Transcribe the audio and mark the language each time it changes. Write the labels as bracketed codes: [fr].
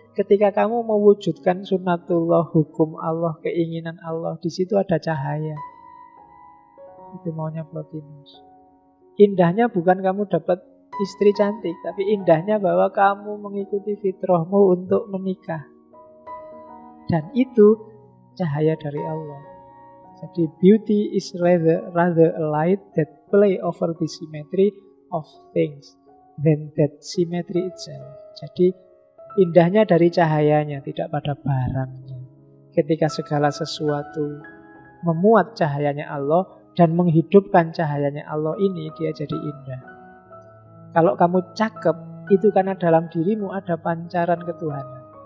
[id] Ketika kamu mewujudkan sunnatullah, hukum Allah, keinginan Allah, di situ ada cahaya. Itu maunya Plotinus. Indahnya bukan kamu dapat istri cantik, tapi indahnya bahwa kamu mengikuti fitrahmu untuk menikah. Dan itu cahaya dari Allah. Jadi [en] beauty is rather a light that play over the symmetry of things than that symmetry itself. [id] Jadi indahnya dari cahayanya, tidak pada barangnya. Ketika segala sesuatu memuat cahayanya Allah dan menghidupkan cahayanya Allah ini, dia jadi indah. Kalau kamu cakep, itu karena dalam dirimu ada pancaran ketuhanan.